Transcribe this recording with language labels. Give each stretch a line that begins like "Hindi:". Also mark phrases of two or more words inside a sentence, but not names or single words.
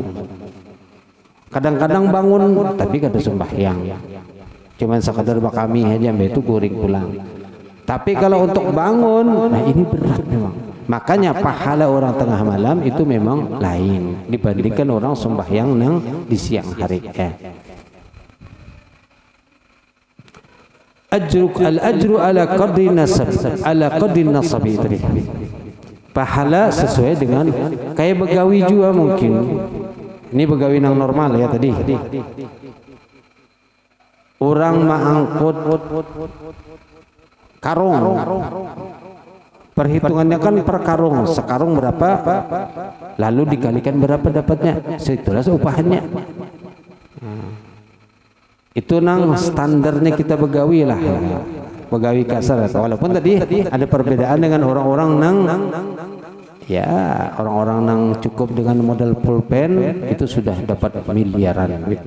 Banjar: Kadang-kadang bangun tapi kada sembahyang, cuman sekadar bakami aja, itu guring pulang.
Indonesian: Tapi kalau untuk bangun, nah ini berat memang. Makanya pahala orang tengah malam itu memang lain dibandingkan orang sembahyang yang di siang hari.
Arabic: الأجر على قدر النصب على قدر النصب,
Indonesian: pahala sesuai dengan kayak begawi juga mungkin. Ini begawi yang normal ya tadi. Orang mengangkut karung, perhitungannya kan per karung, sekarung berapa, lalu dikalikan berapa dapatnya, situlah upahannya.
Banjar: Itu nang standarnya kita begawi lah, begawi kasar.
Indonesian: Walaupun tadi ada perbedaan dengan orang-orang orang-orang yang cukup dengan modal pulpen itu sudah dapat miliaran duitnya.